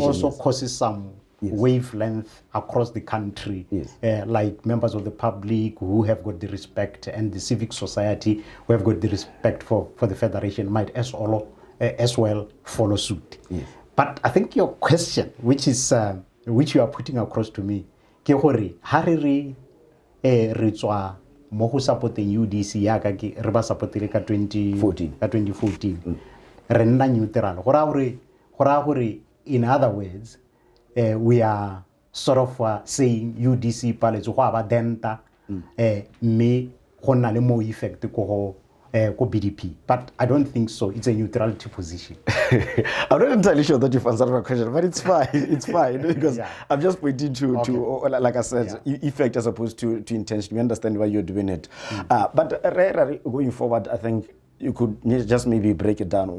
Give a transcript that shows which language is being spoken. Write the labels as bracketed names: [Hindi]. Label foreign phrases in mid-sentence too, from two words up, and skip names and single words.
[English] also causes some wavelength across the country, like members of the public who have got the respect and the civic society who have got the respect for the federation might as well follow suit. But I think your question, which you are putting across to me, [Tswana] ke gore ha re tswa mo go supporting UDC ya ka ke re ba supportile ka 2014 re nna neutral gora gore [English] in other words we are sort of saying [Tswana] UDC paletse go aba denta me go nna le mo effect ko BDP, [English] but I don't think so. It's a neutrality position. I'm not entirely sure that you've answered my question, but it's fine. It's fine because I'm just pointing to like I said, effect as opposed to intention. We understand why you're doing it. But going forward, I think you could just maybe break it down.